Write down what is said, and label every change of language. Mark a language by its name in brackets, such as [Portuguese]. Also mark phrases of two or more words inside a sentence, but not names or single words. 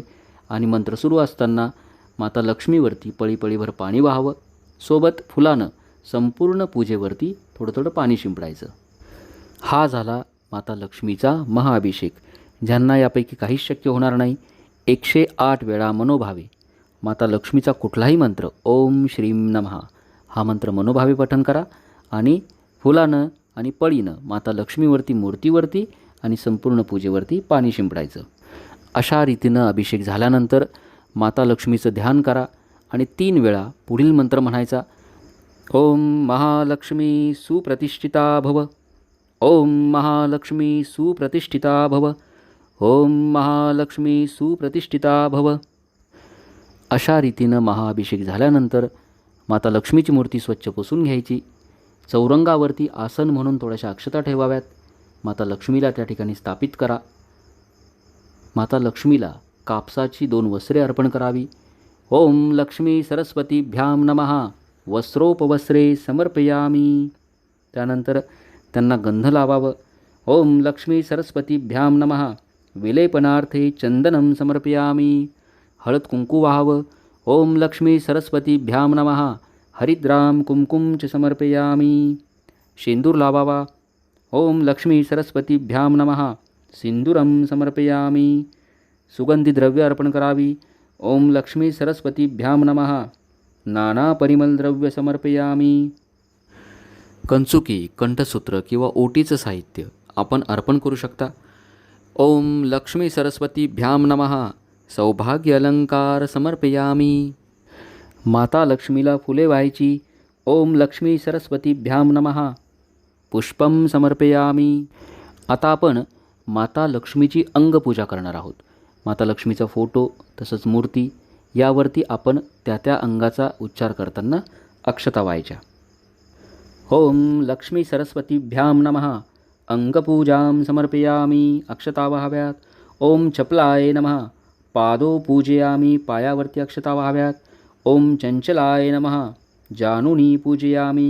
[Marathi] आणि मंत्र सुरू असताना माता लक्ष्मीवरती पळीभर पाणी वाहावं. सोबत फुलानं संपूर्ण पूजेवरती थोडं थोडं पाणी शिंपडायचं. हा झाला माता लक्ष्मीचा महाअभिषेक. ज्यांना यापैकी काहीच शक्य होणार नाही, 108 वेळा मनोभावे माता लक्ष्मीचा कुठलाही मंत्र [Sanskrit] ओम श्रीं नमः [Marathi] हा मंत्र मनोभावे पठण करा आणि फुलानं आणि पळीनं माता लक्ष्मीवरती मूर्तीवरती आणि संपूर्ण पूजेवरती पाणी शिंपडायचं. अशा रीतीनं अभिषेक झाल्यानंतर माता लक्ष्मीचं ध्यान करा आणि 3 वेळा पुढील मंत्र म्हणायचा. [Sanskrit] ओम महालक्ष्मी सुप्रतिष्ठिता भव. ओम महालक्ष्मी सुप्रतिष्ठिता भव. ओम महालक्ष्मी सुप्रतिष्ठिता भव. [Marathi] अशा रीतीनं महाअभिषेक झाल्यानंतर माता लक्ष्मीची मूर्ती स्वच्छ पुसून घ्यायची. चौरंगावरती आसन म्हणून थोड्याशा अक्षता ठेवाव्यात. माता लक्ष्मीला त्या ठिकाणी स्थापित करा. माता लक्ष्मीला कापसाची 2 वस्त्रे अर्पण करावी. [Sanskrit] ओम लक्ष्मी सरस्वतीभ्यां नमः. वस्त्रोपवस्त्रे समर्पयामी. [Marathi] त्यानंतर त्यांना गंध लावावं. [Sanskrit] ओम लक्ष्मी सरस्वतीभ्यां नमः. विलेपनार्थे चंदनं समर्पयामी. [Marathi] हळद कुंकू वाहावं. [Sanskrit] ओम लक्ष्मी सरस्वतीभ्यां नमः. हरिद्राम कुंकुम च समर्पयामी. [Marathi] शेंदूर लावावा. [Sanskrit] ओम लक्ष्मी सरस्वतीभ्यां नमः. सिंदूरं समर्पयामी. [Marathi] सुगंधी द्रव्य अर्पण करावी. [Sanskrit] ओम लक्ष्मी सरस्वतीभ्यां नमः. नाना परिमल द्रव्य समर्पयामी. [Marathi] कंचुकी, कंठसूत्र किंवा ओटीचं साहित्य आपण अर्पण करू शकता. [Sanskrit] ओम लक्ष्मी सरस्वतीभ्यां नमः. सौभाग्य अलंकार समर्पयामी. [Marathi] माता लक्ष्मीला फुले व्हायची. [Sanskrit] ओम लक्ष्मी सरस्वतीभ्यां नमः. पुष्पम समर्पयामी. [Marathi] आता आपण माता लक्ष्मीची अंगपूजा करणार आहोत. माता लक्ष्मीचा फोटो तसंच मूर्ती यावरती आपण त्या अंगाचा उच्चार करताना अक्षता व्हायच्या. [Sanskrit] ओम लक्ष्मी सरस्वतीभ्यां नमः. अंगपूजां समर्पयामी. [Marathi] अक्षता व्हाव्यात. [Sanskrit] ओम चपलाय नमः. पादो पूजयामी. [Marathi] पायावरती अक्षता व्हाव्यात. [Sanskrit] ओम चंचलाय नमः. जानुनी पूजयामी.